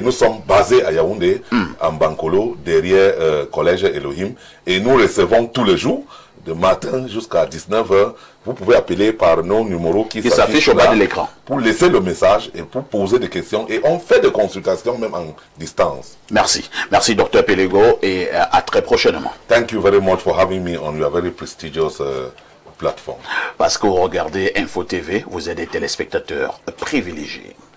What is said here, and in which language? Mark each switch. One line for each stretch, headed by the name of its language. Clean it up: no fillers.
French: Nous sommes basés à Yaoundé, en Bankolo, derrière Collège Elohim. Et nous recevons tous les jours, de matin jusqu'à 19h. Vous pouvez appeler par nos numéros qui s'affichent au bas de l'écran pour laisser le message et pour poser des questions. Et on fait des consultations même en distance. Merci. Merci, Dr. Pelego, et à très prochainement.
English: Thank you very much for having me on your very prestigious platform.
French: Parce que vous regardez Info TV, vous êtes des téléspectateurs privilégiés.